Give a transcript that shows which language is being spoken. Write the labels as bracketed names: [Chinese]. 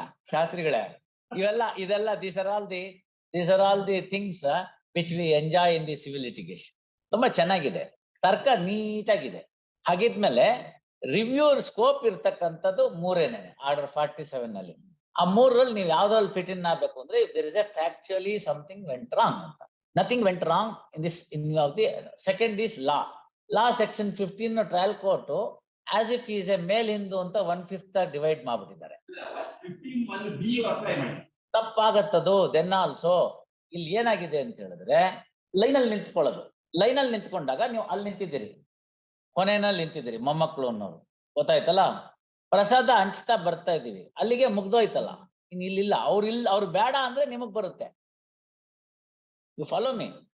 [Kannada] ಶಾಸ್ತ್ರಿಗಳೇ, ಇದೆಲ್ಲ [English] these are all the things which we enjoy in the civil litigation. [Kannada] ತುಂಬಾ ಚೆನ್ನಾಗಿದೆ, ತರ್ಕ ನೀಟಾಗಿದೆ. ಹಾಗಿದ್ಮೇಲೆ ರಿವ್ಯೂ ಸ್ಕೋಪ್ ಇರ್ತಕ್ಕಂಥದ್ದು ಮೂರೇನೆ ಆರ್ಡರ್ 47 ನಲ್ಲಿ. ಆ ಮೂರಲ್ಲಿ ನೀವು ಯಾವ್ದ್ರಲ್ಲಿ ಫಿಟ್ ಇನ್ ಆಗ್ಬೇಕು ಅಂದ್ರೆ, [English] if there is a factually something went wrong [Kannada] ಅಂತ. [English] Nothing went wrong in this. In of the second is law section 15 trial court as if he is a male Hindu [Kannada] ಅಂತ 1/5 divide ಮಾಡ್ಬಿಟ್ಟಿದ್ದಾರೆ. 15 ತಪ್ಪಾಗತ್ತದು. Then also ಇಲ್ಲಿ ಏನಾಗಿದೆ ಅಂತ ಹೇಳಿದ್ರೆ, ಲೈನಲ್ಲಿ ನಿಂತ್ಕೊಳ್ಳೋದು. ಲೈನಲ್ಲಿ ನಿಂತ್ಕೊಂಡಾಗ ನೀವು ಅಲ್ಲಿ ನಿಂತಿದ್ದೀರಿ, ಕೊನೆಯಲ್ಲಿ ನಿಂತಿದ್ದೀರಿ, ಮೊಮ್ಮಕ್ಕಳು ಅನ್ನೋರು, ಗೊತ್ತಾಯ್ತಲ್ಲ. ಪ್ರಸಾದ ಹಂಚ್ತಾ ಬರ್ತಾ ಇದೀವಿ, ಅಲ್ಲಿಗೆ ಮುಗ್ದೋಯ್ತಲ್ಲ. ಇನ್ ಇಲ್ಲಿಲ್ಲ, ಅವ್ರು ಬೇಡ ಅಂದ್ರೆ ನಿಮಗ್ ಬರುತ್ತೆ. [English] You follow me?